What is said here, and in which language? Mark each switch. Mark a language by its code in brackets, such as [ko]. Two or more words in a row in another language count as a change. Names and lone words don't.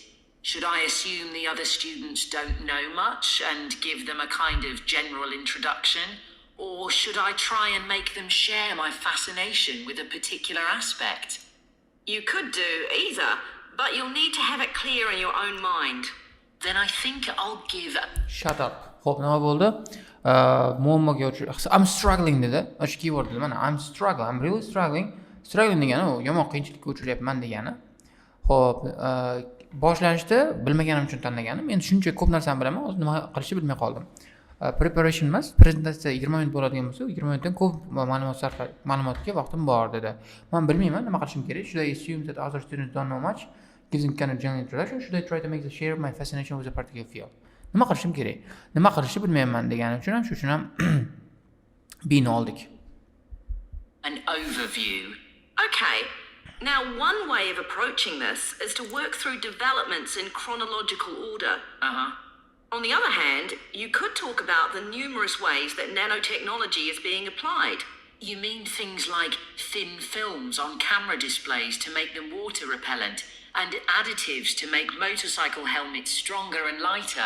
[en] Should I assume the other students don't know much and give them a kind of general introduction? Or should I try and make them share my fascination with a particular aspect? You could do either, but you'll need to have it clear in your own mind. Then I think I'll give... Shut up. [uz] Xo'p, nima bo'ldi? Muammoga [en] I'm struggling [uz] dedi. O'sha keyword dedi. Mana [en] I'm struggling. I'm really struggling. [uz] Struggling degani u yomon qiyinchilikka uchrayapman degani. Xo'p, boshlanishda bilmaganim uchun tanlaganim. Endi shuncha ko'p narsani bilaman, hozir nima qilishni bilmay qoldim. Preparation emas, prezentatsiya 20 minut bo'ladigan bo'lsa, 20 minutdan ko'p ma'lumotga vaqtim bor dedi. Men bilmayman nima qilishim kerak. [en] Should I assume that other students don't know much? Gives them kind of general introduction. Should I try to make the share my fascination with a particular field? [uz] Nima qilishim kerak? Nima qilishni bilmayman degani uchun ham shu uchun ham bini oldik. [en] An overview. Okay. Now, one way of approaching this is to work through developments in chronological order. On the other hand, you could talk about the numerous ways that nanotechnology is being applied. You mean things like thin films on camera displays to make them water repellent, and additives to make motorcycle helmets stronger and lighter?